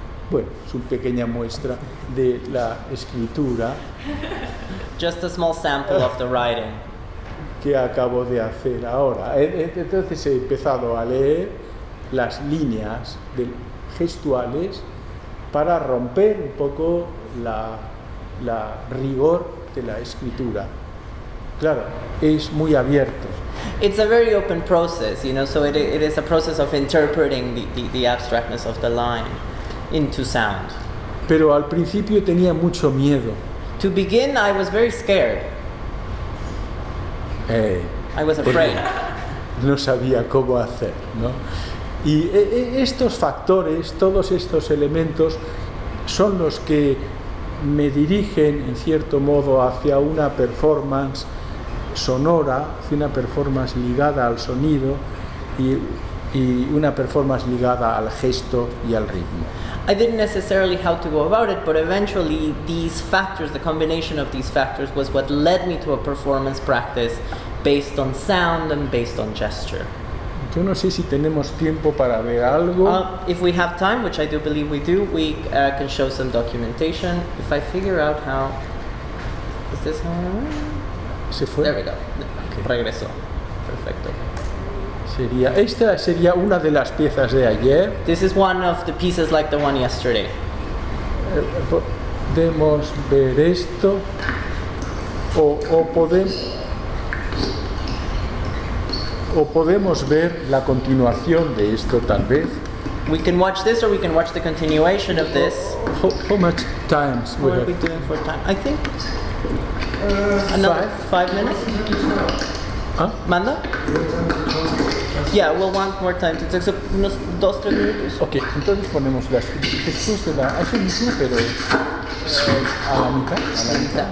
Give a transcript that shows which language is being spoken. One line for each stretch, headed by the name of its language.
Spanish: Bueno, es una pequeña muestra de la escritura.
English: Just a small sample of the writing.
Spanish: Que acabo de hacer ahora. Entonces he empezado a leer las líneas gestuales para romper un poco la rigor de la escritura. Claro, es muy abierto.
English: It's a very open process, so it is a process of interpreting the abstractness of the line into sound.
Spanish: Pero al principio tenía mucho miedo.
English: To begin, I was very scared. I was afraid.
Spanish: No sabía cómo hacer, ¿no? Y estos factores, todos estos elementos, son los que me dirigen, en cierto modo, hacia una performance sonora, hacia una performance ligada al sonido y una performance ligada al gesto y al ritmo.
English: I didn't necessarily how to go about it, but eventually these factors, the combination of these factors, was what led me to a performance practice based on sound and based on gesture.
Spanish: Yo no sé si tenemos tiempo para ver algo.
English: If we have time, which I do believe we do, we can show some documentation. If I figure out how... Is this how...
Spanish: ¿Se fue?
English: There we go. Okay.
Spanish: Regresó. Perfecto. Esta sería una de las piezas de ayer.
English: This is one of the pieces like the one yesterday.
Spanish: Podemos ver esto o podemos ver la continuación de esto tal vez.
English: We can watch this or we can watch the continuation of this. How much time we What are have? we doing for time? I think another 5 minutes. ¿Ah?
Spanish: Manda?
English: Yeah, we'll want more time to take.
Spanish: So, unos 2-3 minutos. Ok, entonces ponemos después de la... Eso mismo, pero a la mitad.